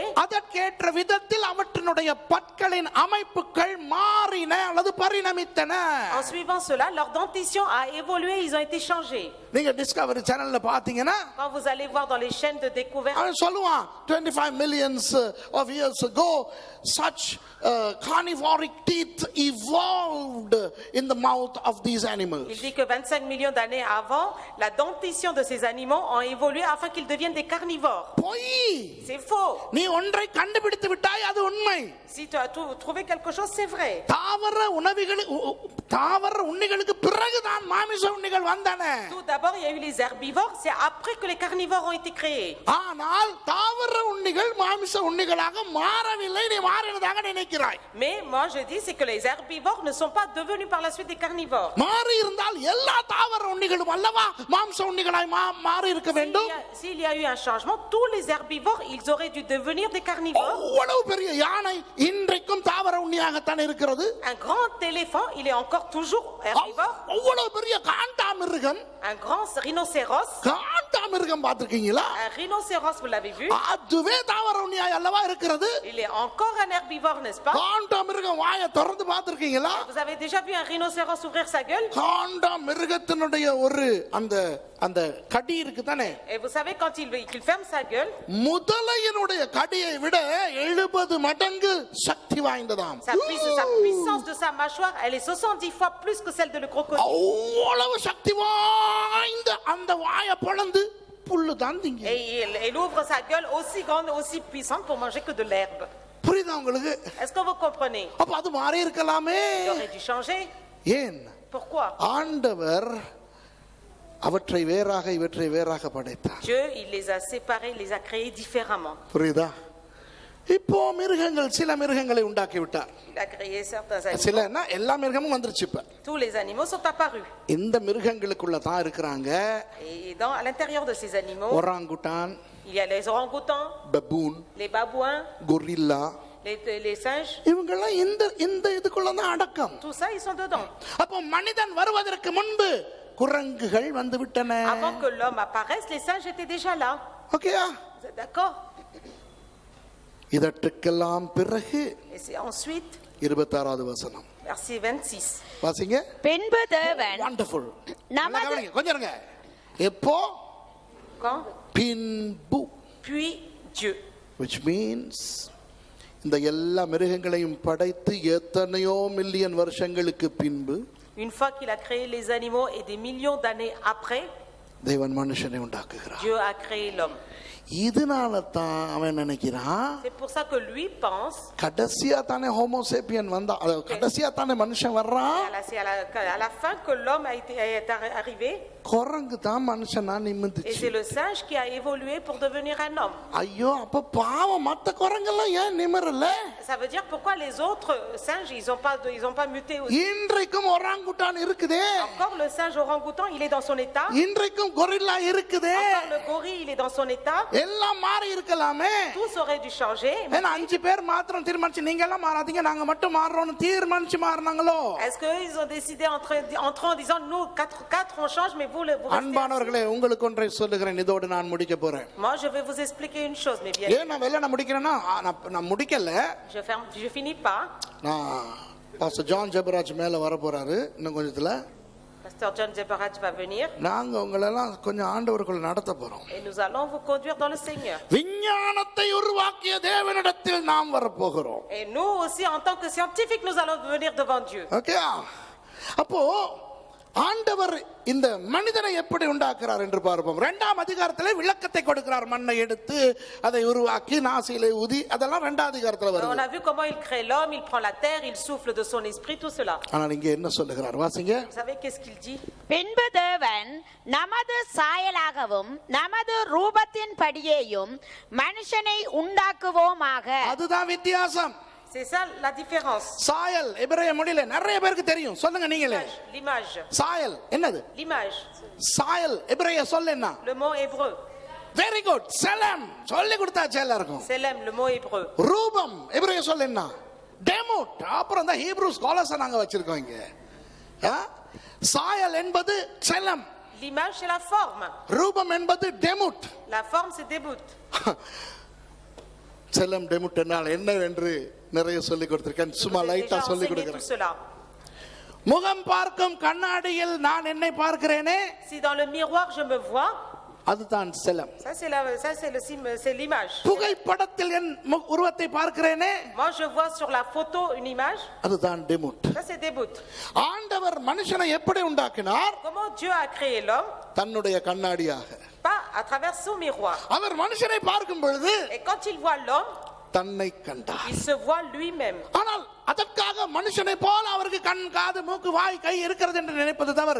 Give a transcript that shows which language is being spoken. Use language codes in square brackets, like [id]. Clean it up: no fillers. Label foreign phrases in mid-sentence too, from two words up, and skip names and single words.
[ta] அதற்கேற்ற விதத்தில் அவற்றினுடைய பற்களின் அமைப்புகள் மாறின அல்லது பரிணமித்தன. [fr] En suivant cela, leur dentition a évolué, ils ont été changés. [ta] நீங்க டிஸ்கவரி சேனல்ல பாத்தீங்கன்னா, [fr] Quand vous allez voir dans les chaînes de découverte, [ta] அவன் சொல்லுவான் [en] 25 millions of years ago such carnivoric teeth evolved in the mouth of these animals. [fr] il dit que 25 millions d'années avant, la dentition de ces animaux ont évolué afin qu'ils deviennent des carnivores. corps. C'est faux. [ta] நீ ஒன்றை கண்டுபிடித்து விட்டாய், அது உண்மை. [fr] Si tu as trouvé quelque chose, c'est vrai. [ta] தாவர உண்ணிகளுக்கு பிறகுதான் மாமிச உண்ணிகள் வந்தன. [fr] Tout d'abord, il y a eu les herbivores, c'est après que les carnivores ont été créés. [ta] ஆனால் தாவர உண்ணிகள் மாமிச உண்ணிகளாக மாறவில்லை, நீ மாறினதாக நினைக்கிறாய். [fr] Mais moi je dis c'est que les herbivores ne sont pas devenus par la suite des carnivores. [ta] மாறி இருந்தால் எல்லா தாவர உண்ணிகளும் அல்லவா மாம்ச உண்ணிகளாய் மாறி இருக்க வேண்டும். [fr] S'il y a eu un changement, tous les herbivores, ils auraient dû devenir des carnivores. [ta] அவ்வளவு பெரிய யானை இன்றைக்கும் தாவர உண்ணியாகத்தான் இருக்கிறது. [fr] Un grand éléphant, il est encore toujours herbivore. [ta] அவ்வளவு பெரிய காண்டாமிருகம், [fr] un grand rhinocéros. [ta] காண்டாமிருகம் பார்த்திருக்கீங்களா? [fr] Un rhinocéros, vous l'avez vu? [ta] அதுவே தாவர உண்ணியாய் அல்லவா இருக்கிறது. [fr] Il est encore un herbivore, n'est-ce pas? [ta] காண்டாமிருகம் வாயை திறந்து பார்த்திருக்கீங்களா? [fr] Vous avez déjà vu un rhinocéros ouvrir sa gueule? [ta] காண்டாமிருகத்தினுடைய ஒரு அந்த கடி இருக்கு தானே. [fr] Et vous savez quand il ferme sa gueule, [ta] முதலையினுடைய கடியை விட 70 மடங்கு சக்தி வாய்ந்ததாம். [fr] sa puissance de sa mâchoire, elle est 70 fois plus que celle de le crocodile. [ta] அவ்வளவு சக்தி வாய்ந்த அந்த வாயை பொளந்து புல்லு தான் திங்க. [fr] Et il ouvre sa gueule aussi grande, aussi puissante pour manger que de l'herbe. [ta] புரியுதா உங்களுக்கு? [fr] Est-ce que vous comprenez? [ta] அப்ப அது மாறி இருக்கலாமே. [fr] Il aurait dû changer. [ta] ஏன்? [fr] Pourquoi? [ta] ஆண்டவர் அவற்றை வேறாக இவற்றை வேறாக படைத்தார். [fr] Dieu, il les a séparés, il les a créés différemment. [ta] புரியுதா? இப்போ மிருகங்கள் சில மிருகங்களை உண்டாக்கி விட்டார். [fr] Il a créé certains animaux. [ta] சிலனா எல்லா மிருகமும் வந்துருச்சு இப்ப. [fr] Tous les animaux sont apparus. [ta] இந்த மிருகங்களுக்குள்ள தான் இருக்கிறாங்க. [fr] Et à l'intérieur de ces animaux, [ta] ஒராங்குட்டான், [fr] il y a les orang-outans, [ta] பபூன், [fr] les babouins, [ta] கொரில்லா, [fr] les singes. [ta] இவங்கெல்லாம் இந்த இதுக்குள்ள தான் அடக்கம். [fr] Tout ça, ils sont dedans. [ta] அப்போ மனிதன் வருவதற்கு முன்பு குரங்குகள் வந்து விட்டன. [fr] Avant que l'homme apparaisse, les singes étaient déjà là. [ta] ஓகேயா? [fr] Vous êtes d'accord? [ta] இதற்கெல்லாம் பிறகு [fr] Et c'est ensuite [ta] 26வது வசனம். [fr] verset 26. [ta] வாசிங்க. பின்பு தேவன் வண்டர்ஃபுல். நமது கொஞ்சம் இருங்க. எப்போ? [fr] Quand? [ta] பின்பு. [fr] Puis Dieu. [en] Which means [ta] இந்த எல்லா மிருகங்களையும் படைத்து எத்தனையோ மில்லியன் வருஷங்களுக்கு பின்பு [fr] Une fois qu'il a créé les animaux et des millions d'années après, [ta] தேவன் மனுஷனை உண்டாக்குகிறார். [fr] Dieu a créé l'homme. [ta] இதனால தான் அவன் நினைக்கிறான், [fr] C'est pour ça que lui pense, [ta] கடைசியா தானே ஹோமோசேப்பியன் வந்தா, கடைசியா தானே மனுஷன் வர்றான். [fr] c'est à la fin que l'homme est arrivé. [ta] குரங்கு தான் மனுஷனா [fr] Et [ta] நிமிந்துச்சு. [fr] c'est le singe qui a évolué pour devenir un homme. [ta] ஐயோ, அப்ப பாவம் மத்த குரங்கெல்லாம் ஏன் நிமிரல? [fr] Ça veut dire pourquoi les autres singes ils ont pas muté aussi. [ta] இன்றைக்கும் ஒராங்குட்டான் இருக்குதே. [fr] Encore le singe orang-outan, il est dans son état. [ta] இன்றைக்கும் கொரில்லா இருக்குதே. [fr] Encore le gorille, il est dans son état. [ta] எல்லாம் மாறி இருக்கலாமே. [fr] Tous auraient dû changer. [ta] ஏன்னா 5 பேர் மாத்திரம் தீர்மானிச்சு நீங்க எல்லாம் மாறாதீங்க நாங்க மட்டும் மாறறோம்னு தீர்மானிச்சு மாறனாங்களோ? [fr] Est-ce que ils ont décidé entre en disant nous quatre on change mais vous restez. [ta] அன்பானவர்களே, உங்களுக்கு ஒன்றை சொல்லுகிறேன், இதோடு நான் முடிக்க போறேன். [fr] Moi je vais vous expliquer une chose, mais bien. [ta] ஏன் நான் வெள்ளன முடிக்கிறேன்னா நான் முடிக்கல. [fr] Je finis pas. [ta] நான் பாஸ்டர் ஜான் ஜெபராஜ் மேல வர போறாரு இன்னும் கொஞ்சத்துல. [fr] Pasteur John Jebaraj va venir. [ta] நாங்க உங்களெல்லாம் கொஞ்சம் ஆண்டவருக்குள்ள நடத்த போறோம். [fr] Et nous allons vous conduire dans le Seigneur. [ta] விஞ்ஞானத்தை உருவாக்கிய தேவனிடத்தில் நாம் வர போகிறோம். [fr] Et nous aussi en tant que scientifiques nous allons venir devant Dieu. [ta] ஓகே? அப்போ ஆண்டவர் இந்த மனிதனை எப்படி உண்டாக்குறார் என்று பார்ப்போம். 2ஆம் அதிகாரத்திலே விளக்கத்தை கொடுக்கிறார். மண்ணை எடுத்து அதை உருவாக்கி நாசியிலே ஊதி, அதெல்லாம் 2ஆம் அதிகாரத்துல வருது. [fr] On a vu comment il crée l'homme, il prend la terre, il souffle de son esprit, tout cela. [ta] ஆனால் இங்கே என்ன சொல்லுகிறார்? வாசிங்க. [fr] Vous savez qu'est-ce qu'il dit? [ta] பின்பு தேவன் நமது சாயலாகவும் நமது ரூபத்தின் படியேயும் மனுஷனை உண்டாக்குவோமாக. அதுதான் வித்தியாசம். [fr] C'est ça la différence. [ta] சாயல் எபிரேய மொழியில நிறைய பேருக்கு தெரியும். சொல்லுங்க நீங்களே. [fr] L'image. [ta] சாயல் என்னது? [fr] L'image. [ta] சாயல் எபிரேய சொல் என்ன? [fr] Le mot hébreu. [en] very good. [ta] செலம் சொல்லி கொடுத்தாச்சு எல்லாருக்கும். [fr] Selem, le mot hébreu. [ta] ரூபம் எபிரேய சொல் என்ன? டெமுட். அப்புறம் தான் [en] Hebrew scholars [ta] நாங்க வச்சிருக்கோம் இங்க. சாயல் என்பது செலம். [fr] L'image c'est la forme. [ta] ரூபம் என்பது டெமுட். [fr] La forme c'est début. [ta] செலம் டெமுட் என்றால் என்ன என்று நிறைய சொல்லி கொடுத்திருக்கேன். சும்மா லைட்டா சொல்லி கொடுக்கிறேன். முகம் பார்க்கும் கண்ணாடியில் நான் என்னை பார்க்கிறேனே. [fr] Si dans le miroir je me vois. [ta] அதுதான் செலம். [fr] Ça c'est l'image. [ta] புகைப்படத்தில் என் உருவத்தை பார்க்கிறேனே. [fr] Moi je vois sur la photo une image. [ta] அதுதான் டெமுட். [fr] Ça c'est début. [ta] ஆண்டவர் மனுஷனை எப்படி உண்டாக்கினார்? [fr] Comment Dieu a créé l'homme? [ta] தன்னுடைய கண்ணாடியாக. [fr] Pas à travers son miroir. [ta] அவர் மனுஷனை பார்க்கும் பொழுது [fr] Et quand il voit l'homme, [ta] தன்னை கண்டார். [fr] il se voit lui-même. [ta] ஆனால் அதற்காக மனுஷனை போல அவருக்கு கண் காது மூக்கு வாய் கை இருக்கிறது என்று நினைப்பது தவறு.